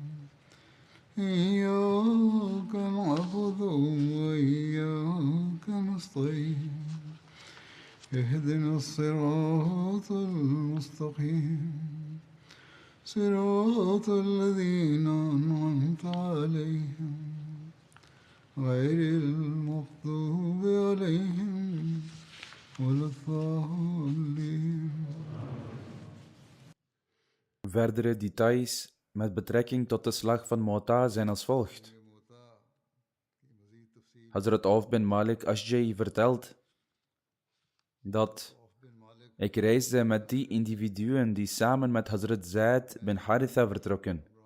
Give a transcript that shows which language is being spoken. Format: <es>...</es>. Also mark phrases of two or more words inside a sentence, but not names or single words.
<ar>إياك نعبد وإياك نستعين اهدنا الصراط المستقيم صراط الذين أنعمت عليهم غير المغضوب عليهم ولا الضالين.</ar> <nl>Verdere details met betrekking tot de slag van Mu'ta zijn als volgt. Hazrat Auf bin Malik Ashja'i vertelt dat ik reisde met die individuen die samen met Hazrat Zaid bin Haritha vertrokken.</nl>